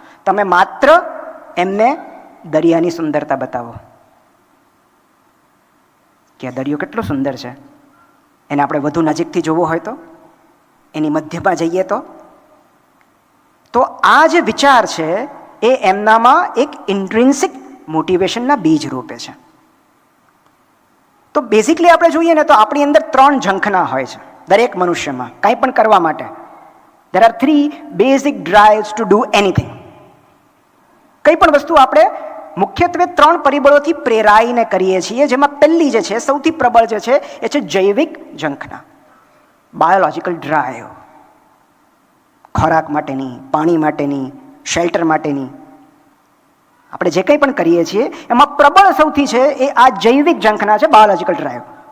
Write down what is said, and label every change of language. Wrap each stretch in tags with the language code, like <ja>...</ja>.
<gu>તમે માત્ર એમને દરિયાની સુંદરતા બતાવો કે આ દરિયો કેટલો સુંદર છે, એને આપણે વધુ નજીકથી જોવો હોય તો, એની મધ્યમાં જઈએ તો આ જે વિચાર છે એ એમનામાં એક ઇન્ટ્રિન્સિક મોટિવેશનના બીજ રૂપે છે. તો બેઝિકલી આપણે જોઈએ ને તો આપણી અંદર 3 ઝંખના હોય છે દરેક મનુષ્યમાં કંઈ પણ કરવા માટે.</gu> <en>There are 3 basic drives to do anything.</en> <gu>કંઈ પણ વસ્તુ આપણે મુખ્યત્વે 3 પરિબળોથી પ્રેરાઈને કરીએ છીએ, જેમાં પહેલી જે છે, સૌથી પ્રબળ જે છે, એ છે જૈવિક ઝંખના, બાયોલોજિકલ ડ્રાઈવ. ખોરાક માટેની, પાણી માટેની, શેલ્ટર માટેની. આપણે જે કંઈ પણ કરીએ છીએ એમાં પ્રબળ સૌથી છે એ આ જૈવિક ઝંખના છે, બાયોલોજિકલ ડ્રાઈવ.</gu>